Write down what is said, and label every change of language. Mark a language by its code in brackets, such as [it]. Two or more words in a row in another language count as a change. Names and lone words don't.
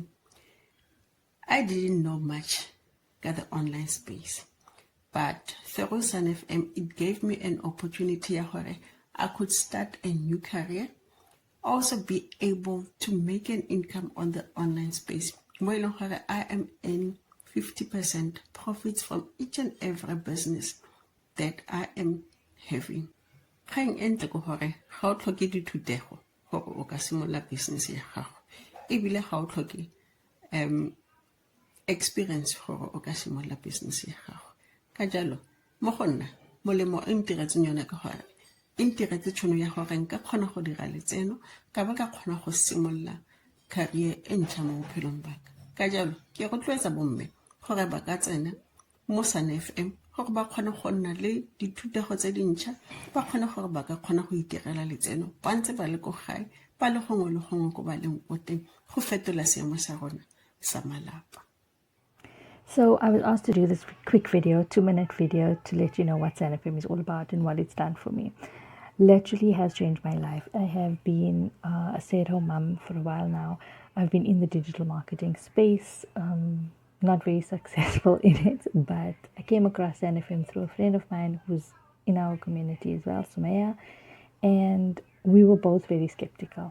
[en] I didn't know much about the online space, but through Sanfm, it gave me an opportunity where I could start a new career, also be able to make an income on the online space. Where I am in 50% profits from each and every business that I am having. [tn] Kgang e ntle ke hore ga o tlhoke dithutego gore o ka simolola business ya gago, ebile ga o tlhoke experience gore o ka simolola business ya gago. Ka jalo mo go nna molemo e ntiretseng yone ke gore e ntiretse tšhono ya gore nka kgona go dira letseno ka ba ka kgona go simolola career e ntšha mo bophelong baka. Ka jalo ke rotloetsa bomme gore ba ka tsena mo Sanfm gore ba kgone go nna le dithutego tse dintšha, ba kgone gore ba ka kgona go itirela letseno ba ntse ba le ko gae, ba le gongwe le gongwe ko ba leng ko teng go fetola seemo sa rona sa malapa. [en] So I was asked to do this quick video, 2-minute video, to let you know what Sanfm is all about and what it's done for me. Literally has changed my life. I have been a stay-at-home mom for a while now. I've been in the digital marketing space, not very successful in it, but I came across Sanfm through a friend of mine who's in our community as well, Sumaya, and we were both very skeptical.